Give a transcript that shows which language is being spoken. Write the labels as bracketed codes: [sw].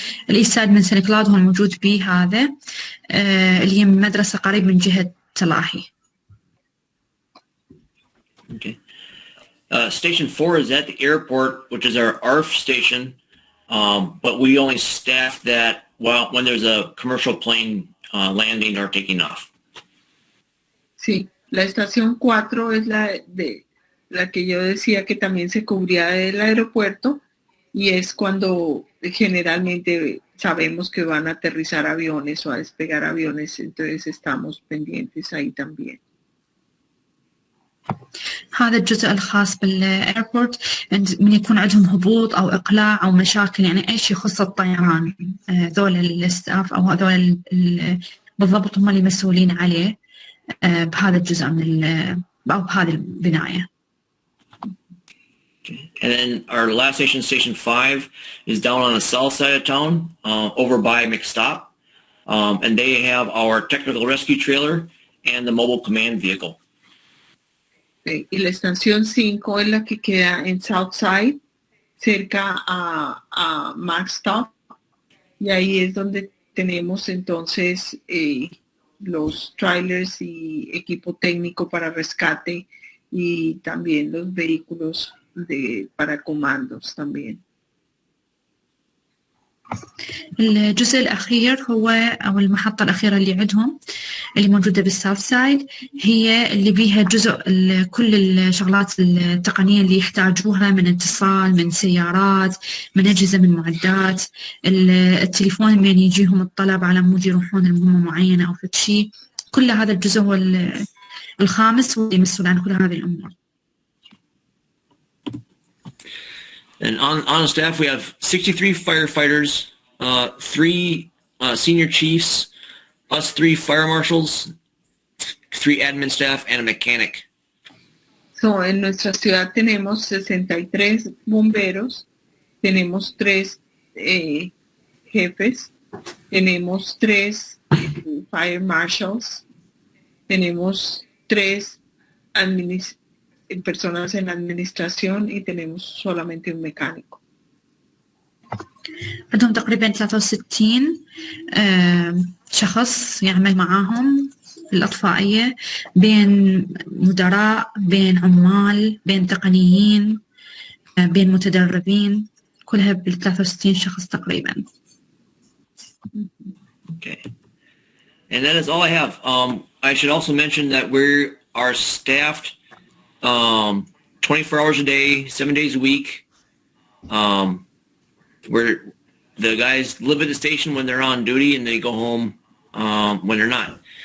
[ar] الإيست سايد من سنة كلاود هو الموجود به هذا اللي هي مدرسة قريب من جهة تلاهي. [en] Okay. Station 4 is at the airport, which is our ARF station, but we only staff that when there's a commercial plane landing or taking off. [es] Sí, la estación 4 es la que yo decía que también se cubría del aeropuerto y es cuando generalmente sabemos que van a aterrizar aviones o a despegar aviones, entonces estamos pendientes ahí también. [ar] هذا الجزء الخاص بالايربورت من يكون عندهم هبوط او اقلاع او مشاكل يعني اي شيء يخص الطيران ذول الستاف او هذول بالضبط هم اللي مسؤولين عليه بهذا الجزء من او بهذه البنايه. [en] And then our last station, Station 5, is down on the south side of town, over by McStop, and they have our technical rescue trailer and the mobile command vehicle. [es] Y la estación 5 es la que queda en Southside, cerca a McStop, y ahí es donde tenemos entonces los trailers y equipo técnico para rescate y también los vehículos para comandos también. [ar] الجزء الأخير هو أو المحطة الأخيرة اللي عندهم اللي موجودة بالساوث سايد هي اللي بيها جزء كل الشغلات التقنية اللي يحتاجوها من اتصال من سيارات من أجهزة من معدات التليفون من يجيهم الطلب على مود يروحون لمهمة معينة أو شيء كل هذا الجزء هو الخامس واللي مسؤول عن كل هذه الأمور. [en] And on staff, we have 63 firefighters, 3 senior chiefs, us 3 fire marshals, 3 admin staff, and a mechanic. [es] So, en nuestra ciudad tenemos 63 bomberos, tenemos 3 jefes, tenemos 3 fire marshals, tenemos 3 personas en la administración y tenemos solamente un mecánico. [ar] عندهم تقريبا 63 شخص يعمل معاهم الأطفائية بين مدراء بين عمال بين تقنيين بين متدربين كلها بال 63 شخص تقريبا. [en] Okay. And that is all I have. I should also mention that we are staffed 24 hours a day, 7 days a week. Where the guys live at the station when they're on duty and they go home when they're not.